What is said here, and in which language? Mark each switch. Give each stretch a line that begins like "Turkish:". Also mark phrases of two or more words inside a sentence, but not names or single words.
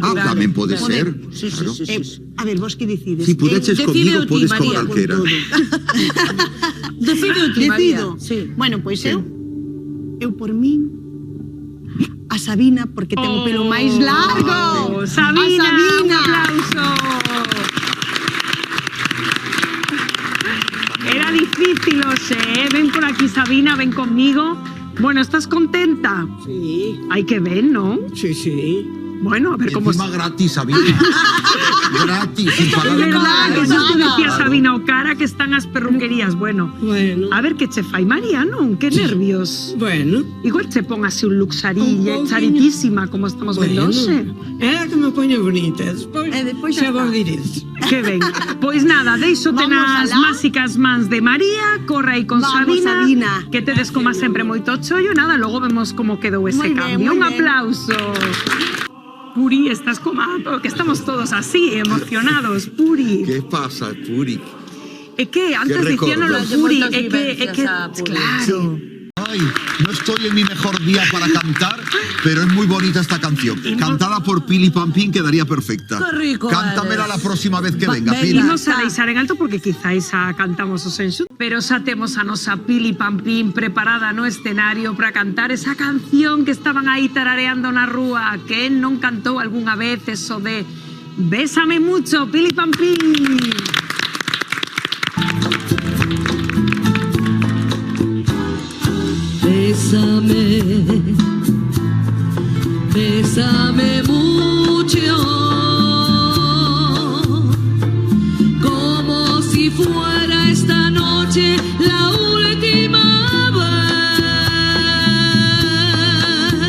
Galician: Ah, tamén pode ser. Sí, sí, Claro. sí, sí, sí. A ver, vos que decides? Si pudeches Decide comigo, ti, podes con María, calquera. Decide ti, María. Decido. Sí. Bueno, pois eu por min a Sabina, porque ten o pelo máis largo. Sabina, A Sabina. un aplauso.
Spanish: Era difícil, Ose, ven por aquí, Sabina, ven conmigo. Bueno, ¿estás contenta? Sí, Hay que ver, ¿no? sí, sí. Bueno, a ver cómo... Encima gratis, Sabina. Gratis, sin pagar Es verdad, nada. que eso te decía Claro. Sabina,
Galician: o cara que están as perruquerías. Bueno, Bueno. a ver que che fai María, non? Que nervios. Bueno. Igual che pon así un Un luxarilla, pouquiño. charitísima, como estamos vendo hoxe. Era que me poño bonita. Despois xa xa vos está. diréis. Que ben. Pois nada, deixote Vamos nas alá. máxicas mans de María, corre aí con Vamos, Sabina, Sabina. que tedes como sempre moito chollo, nada, logo vemos como quedou ese Moi ben, cambio. moi Un ben. aplauso. Puri, estás como que estamos todos así, emocionados, Puri.
Spanish: ¿Qué pasa, Puri?
Galician: É que antes Que dicíanolo recordo. Puri, Moitas é vivencias que a Puri. claro.
Spanish: Ay, no estoy en mi mejor día para cantar, pero es muy bonita esta canción. Cantada por Pili Pampín quedaría perfecta. Qué rico Cántamela eres. la próxima vez que venga, venga. Pili.
Galician: Imos a deixar en alto porque quizáis a cantamos os enxutos, pero xa temos a nosa Pili Pampín preparada no escenario para cantar esa canción que estaban aí tarareando na rúa, que non cantou algunha vez eso de Bésame mucho, Pili Pampín.
Spanish: Bésame, bésame mucho, como si fuera esta noche la última vez.